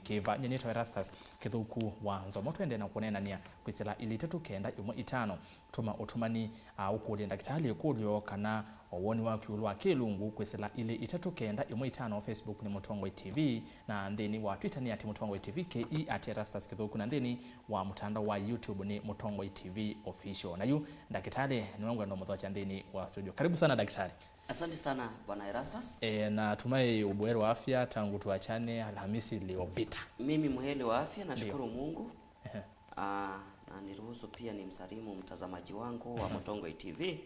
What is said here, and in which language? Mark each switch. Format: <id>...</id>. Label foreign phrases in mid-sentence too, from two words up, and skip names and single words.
<kam>kiva nyenito Erastus kithuku wa nzomo twende na kunenania kwisila ili tatu kenda imwe itano tuma utumani ukulia ndakitali ukulio kana owoni wa kiulwa kilungu kwisila ili itatu kenda imwe itano Facebook ni Mutongwe TV na ndeni wa Twitter ni @Mutongwe TV ke @Erastus kithuku na ndeni wa mtandao wa YouTube ni Mutongwe TV official na yu ndakitali ni wangu ndo muthocha ndeni wa studio.</kam> <sw>Karibu sana daktari. Asante sana bwana Erastus. Na tumai ubuheri wa afya tangu tuachane Alhamisi iliyopita. Mimi muheri wa afya nashukuru Mungu. Na niruhusu pia ni msalimu mtazamaji wangu wa Mutongwe TV.</sw>